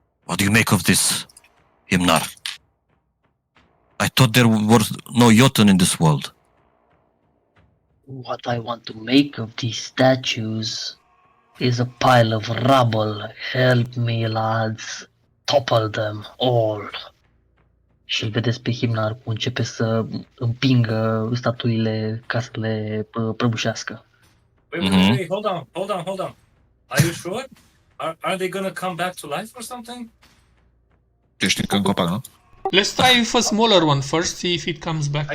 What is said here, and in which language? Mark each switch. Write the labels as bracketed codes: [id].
[en] What do you make of this, Himnar? I thought there were no Jotun in this world. What I want to make of these statues is a pile of rubble. Help me, lads. Topple them all. [ro] Și îl vedeți pe Himnar cum începe să împingă statuile ca să le prăbușească. [en] Wait, hold on. Are you sure? Are they gonna come back to life or something? [ro] Ești încă în copac, nu? [en] Let's try with a smaller one first, see if it comes back to